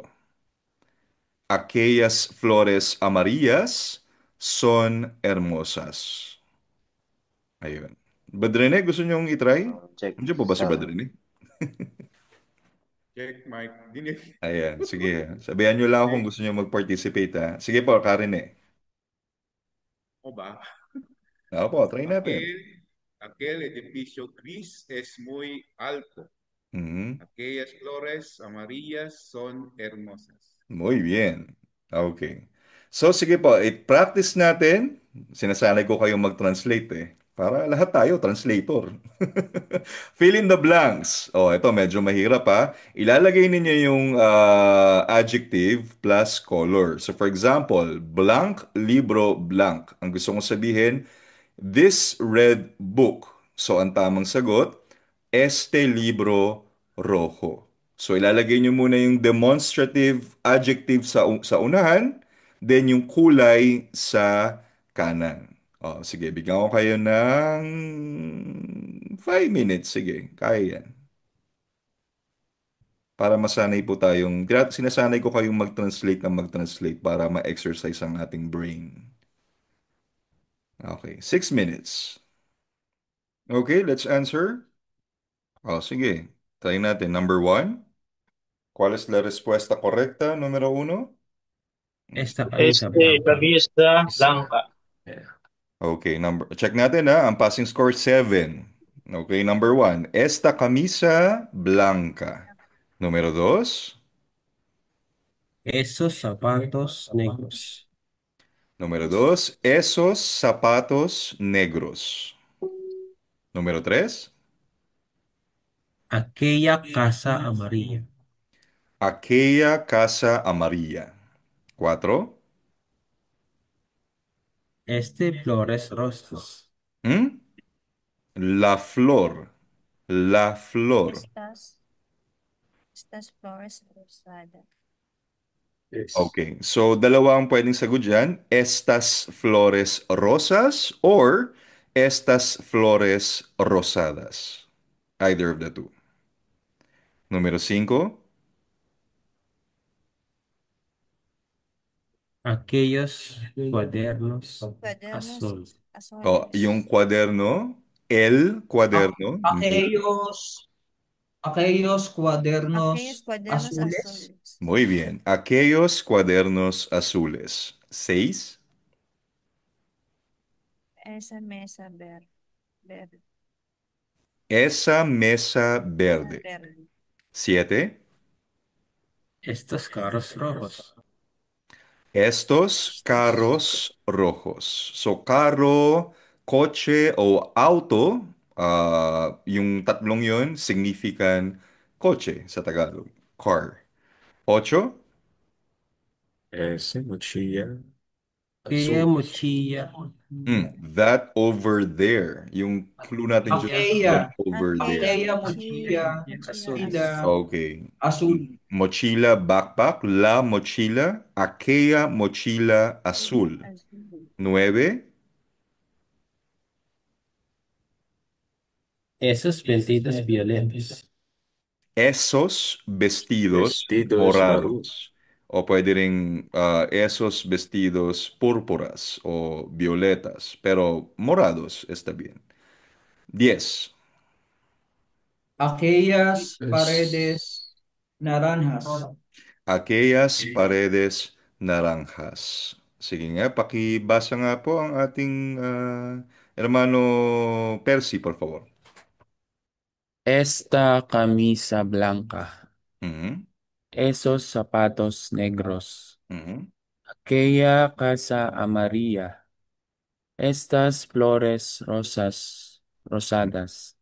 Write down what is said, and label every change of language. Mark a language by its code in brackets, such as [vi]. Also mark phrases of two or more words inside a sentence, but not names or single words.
[es] Aquellas flores amarillas son hermosas. [tl] Ayun. Brad Rene, gusto niyong itry? Check. Nandiyan po ba si Brad Sound. Rene? Check, Mike. Dinig Ayan, sige. Sabihan niyo lang kung gusto niyo mag-participate ha. Sige po, Karen eh. mo ba? Ako po, try natin. [es] Aquel edificio gris es muy alto. Mhm. Aquellas flores amarillas son hermosas. Muy bien. [tl] Okay. So, sige po, i-practice natin. Sinasanay ko kayong mag-translate eh. Para lahat tayo, [en] translator. Fill in the blanks. [tl] Oh, ito medyo mahirap ha. Ilalagay ninyo yung [en] adjective plus color. So, for example, blank, [tl] libro, blank. Ang gusto kong sabihin, [en] this red book. So, [tl] ang tamang sagot, [es] este libro rojo. [tl] So, ilalagay nyo muna yung [en] demonstrative adjective [tl] sa unahan. then yung kulay sa kanan. O, sige, bigyan ko kayo ng [en] 5 minutes. [tl] Sige, kaya yan. Para masanay po tayong, sinasanay ko kayong mag-translate ng mag-translate para ma-exercise ang ating brain. [en] Okay, 6 minutes. Okay, let's answer. [tl] O, sige. Try natin. [en] Number one. [es] ¿Cuál es la respuesta correcta? Número uno. Esta camisa blanca. Camisa blanca. [tl] Okay, check natin ha. Ang [en] passing score [tl] 7. [en] Okay, number one. [es] Esta camisa blanca. Número dos. Esos zapatos negros. Número dos. Esos zapatos negros. Número tres. Aquella casa amarilla. Aquella casa amarilla. Cuatro. Este flores rosas. ¿Mm? La flor. La flor. Estas flores rosadas. [tl] Okay, so dalawa ang pwedeng sagot dyan. [es] Estas flores rosas or estas flores rosadas. [en] Either of the two. [es] Número 5. Aquellos cuadernos Cuadernos azul. [tl] O, [es] azules. [tl] yung kwaderno, [es] el Ak- [tl] kwaderno. [es] aquellos, aquellos Aquellos cuadernos cuadernos azules. azules. Muy bien. Aquellos cuadernos azules. 6. Esa mesa verde. Esa mesa verde. 7. Estos carros rojos. Estos carros rojos. So, carro, [tl] kotse o auto, yung tatlong yun, significan kotse sa Tagalog. [en] Car. 8. [es] Ese mochila Aquella azul. mochila. [en] That over there. [tl] Yung clue natin dyan, [en] that [es] Aquella, [en] over there. [es] aquella mochila Azul. Okay. azul. Mochila, backpack. La mochila. Aquella mochila azul. 9. Esos vestidos violentos. Esos vestidos Vestidos morados. [tl] O pwede ring [es] esos vestidos púrpuras o violetas. Pero morados está bien. 10. Aquellas Es- paredes naranjas. Aquellas paredes naranjas. [tl] Sige nga, pakibasa nga po ang ating hermano Percy, [es] por favor. Esta camisa blanca, Mhm, esos zapatos negros, mhm, aquella casa amarilla, estas flores rosadas,